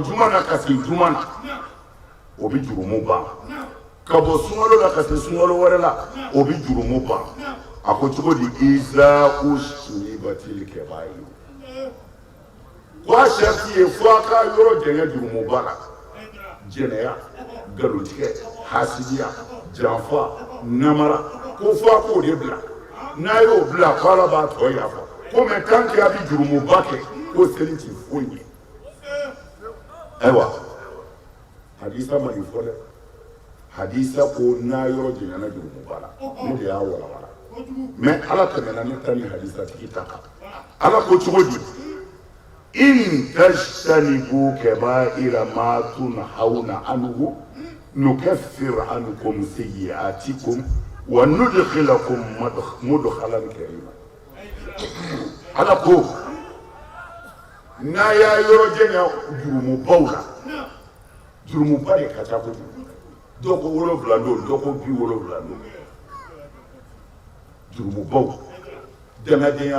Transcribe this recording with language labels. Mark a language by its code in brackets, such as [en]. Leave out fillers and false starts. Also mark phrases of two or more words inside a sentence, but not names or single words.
[bm] juma na ka se juma na o bɛ jurumu ban ka bɔ sunkalo la ka se sunkalo wɛrɛ la o bɛ jurumu ban a ko cogo di [ar] إذا اجتنبت الكبائر [bm] ko a sharti ye fo a ka yɔrɔ jɛngɛ jurumuba la jɛnɛya galontigɛ hasidiya janfa namara ko fa ko de bila n'a y'o bila ko Ala b'a tɔ yafa ko mɛ [fr] tant que [bm] a bɛ jurumuba kɛ ko seli ti foyi ɲɛ ayiwa hadisa ma nin fɔ dɛ hadisa ko n'a yɔrɔ janyana jurumuba la ne de y'a walawala mɛ Ala tɛmɛna ne ta ni hadisa tigi ta kan Ala ko cogo di [ar] إن تجتنبوا كبائر ما تنهون عنه نكفر عنكم سيئاتكم وندخلكم مدخلا كريما [bm] Ala ko n'a y'a yɔrɔ janya jurumubaw la jurumuba de ka ca kojugu dɔ ko 7 don dɔ ko 70 don jurumubaw dangadenya